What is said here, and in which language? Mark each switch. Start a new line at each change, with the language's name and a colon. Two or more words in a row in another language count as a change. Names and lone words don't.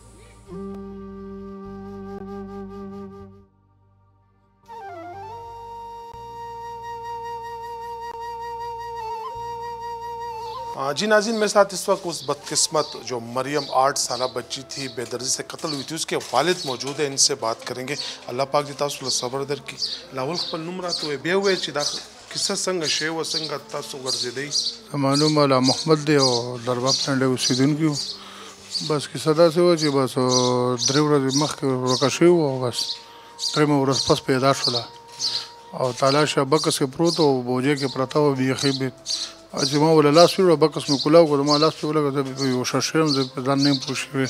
Urdu: جی ناظرین میرے ساتھ اس وقت اس بدقسمت جو مریم 8 سالہ بچی تھی بے دردی سے قتل ہوئی تھی اس کے والد موجود ہیں ان سے بات کریں گے اللہ پاک جی
Pashto: تاسو له صبر درکړي لاول خپل نوم راته وایي بیا ووایئ چې دا کیسه څنګه شوې وه څنګه تاسو ګرځېدئ زما نوم مولا محمد دی او درباب ټنډې اوسېدونکي وو بس کیسه داسې وه چې بس 3 ورځې مخکې ورکه شوي وو او بس 3 ورځ پس پیدا شوله او تالاشه بکس کې پروت و بوجې کې پرته وه بیخي چې ما وله لاس ویوړه بکس مې کولاو کړو ما لاس پې ولګه زه بېهوشه شوی یم زه په ځان نه یم پوه شوی